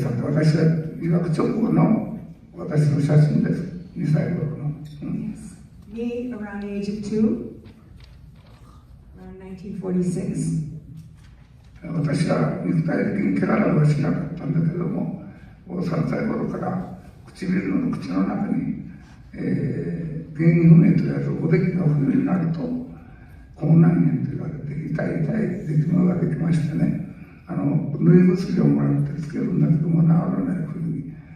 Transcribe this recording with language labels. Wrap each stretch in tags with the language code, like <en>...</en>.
<ja>さて、私は留学直後の私の写真です。 2歳頃の。</ja> <en>Me around the age of 2, around 1946.</en> <ja>私は肉体的に怪我はしなかったんだけども、3歳頃から唇の口の中に、原因不明と言われるおできが冬になると口内炎と言われて痛い出来物ができましてね、塗り薬をもらってつけるんだけども治らない冬に、</ja>